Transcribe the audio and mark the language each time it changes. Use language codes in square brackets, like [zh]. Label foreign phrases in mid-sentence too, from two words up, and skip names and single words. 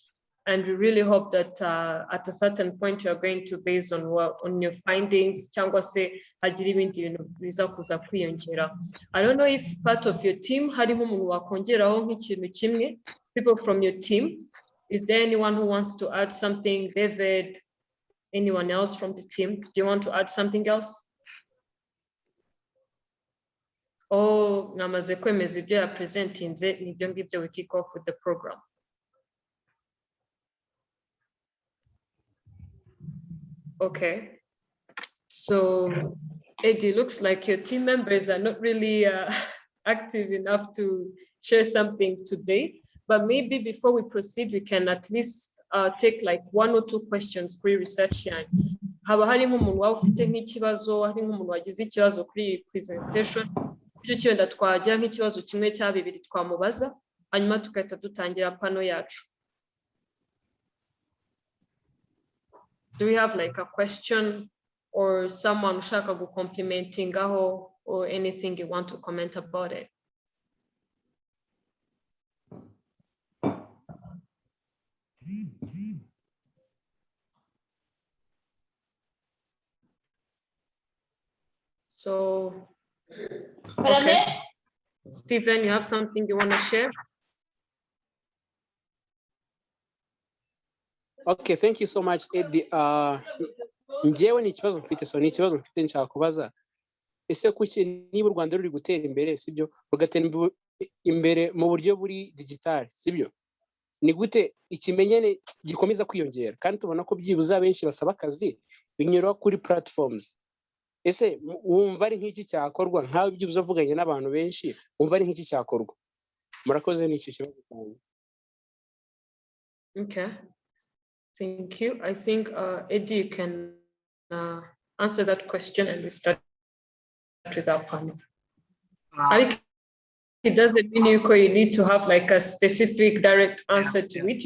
[en] And we really hope that at a certain point you're going to, based on your findings, I don't know if part of your team, people from your team, is there anyone who wants to add something? David, anyone else from the team? Do you want to add something else? [rw] Oh, namaze kwemeza ibyo yapresentinze nibyo ngibyo [en] we kick off with the program. Okay, So Eddie, looks like your team members are not really active enough to share something today, but maybe before we proceed, we can at least take like 1 or 2 questions pre-research yanyu. [rw] Haba harimo umuntu waba ufite nk'ikibazo, hari nk'umuntu wagize ikibazo kuri iyi presentation, bityo cyenda twagira nk'ikibazo kimwe cya bibiri twamubaza, hanyuma tugahita dutangira pano yacu. [en] Do we have like a question or someone [rw] ushaka gucomplimentingaho [en] or anything you want to comment about it? So, okay. Stephen, you have something you want to share? Okay, thank you so much, Eddie. [rw] Njyewe ni ikibazo mfite nshaka kubaza. Ese kuki niba u Rwanda ruri gutera imbere, sibyo, rugatera imbere mu buryo buri digital, sibyo? Ni gute ikimenyane gikomeza kwiyongera kandi tubona ko byibuze abenshi basaba akazi binyura kuri platforms. Ese wumva ari nk'iki cyakorwa nkawe byibuze avuganye n'abantu benshi, wumva ari nk'iki cyakorwa? Murakoze n'iki kibazo cyane. [en] Okay. Thank you. I think Eddie, you can answer that question and we start with our panel. I think it doesn't mean you need to have like a specific direct answer to it.